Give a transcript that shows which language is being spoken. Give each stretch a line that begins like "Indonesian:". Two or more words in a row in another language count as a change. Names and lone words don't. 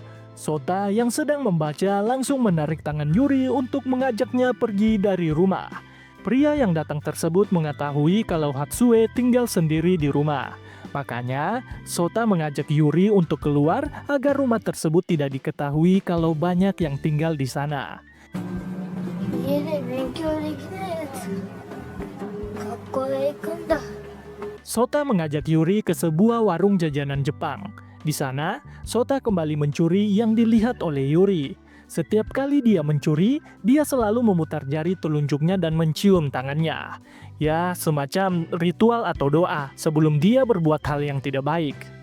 Indonesian: Sota yang sedang membaca langsung menarik tangan Yuri untuk mengajaknya pergi dari rumah. Pria yang datang tersebut mengetahui kalau Hatsue tinggal sendiri di rumah. Makanya, Sota mengajak Yuri untuk keluar agar rumah tersebut tidak diketahui kalau banyak yang tinggal di sana.
Japanese: 家で勉強できないやつ、学校へ行くんだ。
Indonesian: Sota mengajak Yuri ke sebuah warung jajanan Jepang. Di sana, Sota kembali mencuri yang dilihat oleh Yuri. Setiap kali dia mencuri, dia selalu memutar jari telunjuknya dan mencium tangannya. Ya, semacam ritual atau doa sebelum dia berbuat hal yang tidak baik.